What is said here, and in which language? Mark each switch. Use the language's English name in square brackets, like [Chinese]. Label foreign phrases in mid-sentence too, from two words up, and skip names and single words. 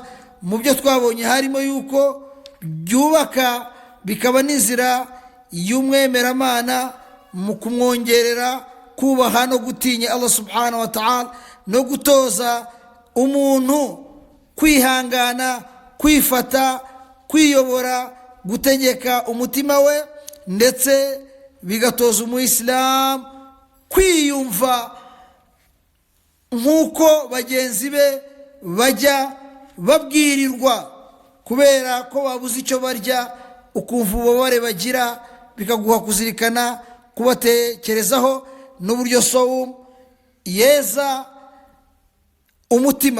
[Kinyarwanda] Mu byo twabonye harimo yuko byubaka bikaba n'inzira y'umwemeramana mu kumwongerera kubaha no gutinya Allah [Arabic] سبحانه وتعالى, [Kinyarwanda] no gutoza umuntu kwihangana, kwifata, kwiyobora, gutegeka umutima we, ndetse bigatoza umuyisilamu kwiyumva nk'uko bagenzi be bajya babwirirwa, kubera ko babuze icyo barya, ukumva ububabare bagira, bikaguha kuzirikana, kubatekerezaho n'uburyo sawm yeza umutima.